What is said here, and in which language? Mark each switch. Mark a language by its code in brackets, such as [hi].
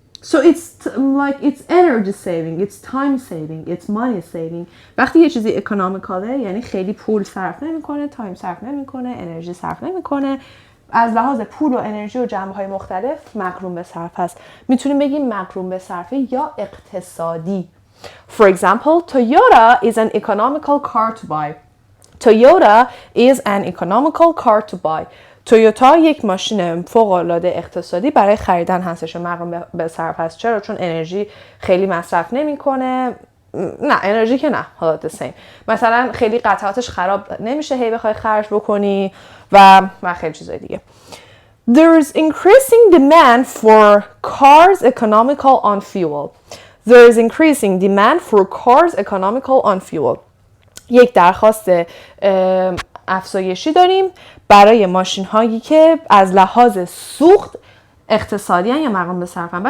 [en] So it's like it's energy saving, it's time saving, it's money saving. [fa] وقتی یه چیزی اکونومیکاله یعنی خیلی پول صرف نمیکنه، تایم صرف نمیکنه، انرژی صرف نمیکنه. از لحاظ پول و انرژی و جنبه‌های مختلف مقرون به صرف هست. میتونیم بگیم مقرون به صرفه یا اقتصادی. [en] For example, Toyota is an economical car to buy. Toyota is an economical car to buy. [fa] تویوتا یک ماشین فوق‌العاده اقتصادی برای خریدن هستش و مقرون به صرف هست. چرا؟ چون انرژی خیلی مصرف نمی‌کنه. نه انرژی که نه، حالا [en] the same. [fa] مثلا خیلی قطعاتش خراب نمیشه هی بخوای خرج بکنی و خیلی چیزای دیگه. [en] There is increasing demand for cars economical on fuel. There is increasing demand for cars economical on fuel. [fa] یک درخواست افزایشی داریم برای ماشین هایی که از لحاظ سوخت اقتصادی یا مقرون به صرفن.